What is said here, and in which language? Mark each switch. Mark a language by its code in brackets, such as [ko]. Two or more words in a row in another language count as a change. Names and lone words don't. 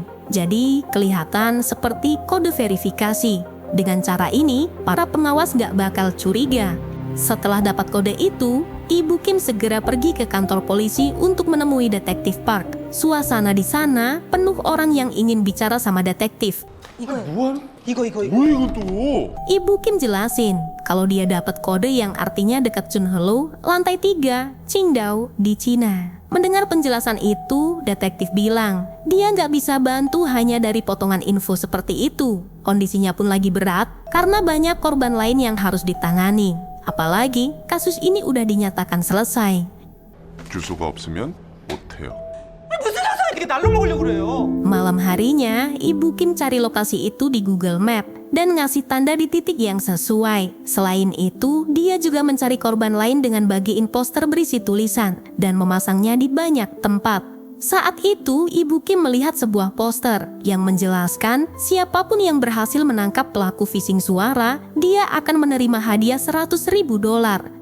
[id] Jadi kelihatan seperti kode verifikasi. Dengan cara ini, para pengawas gak bakal curiga. Setelah dapat kode itu, Ibu Kim segera pergi ke kantor polisi untuk menemui detektif Park. Suasana di sana penuh orang yang ingin bicara sama detektif. [ko] 뭐하는? 이거. 뭐야 이건 또? [id] Ibu Kim jelasin kalau dia dapat kode yang artinya dekat Chunhelo, lantai 3, Qingdao di Cina. Mendengar penjelasan itu, detektif bilang dia nggak bisa bantu hanya dari potongan info seperti itu. Kondisinya pun lagi berat karena banyak korban lain yang harus ditangani. Apalagi kasus ini udah dinyatakan selesai. [ko] 주소가 없으면 못해요. 무슨 형사가 이렇게 날로 먹으려고 그래요? [id] Malam harinya, Ibu Kim cari lokasi itu di Google Map dan ngasih tanda di titik yang sesuai. Selain itu, dia juga mencari korban lain dengan bagiin poster berisi tulisan dan memasangnya di banyak tempat. Saat itu, Ibu Kim melihat sebuah poster yang menjelaskan siapapun yang berhasil menangkap pelaku phishing suara, dia akan menerima hadiah $100.000.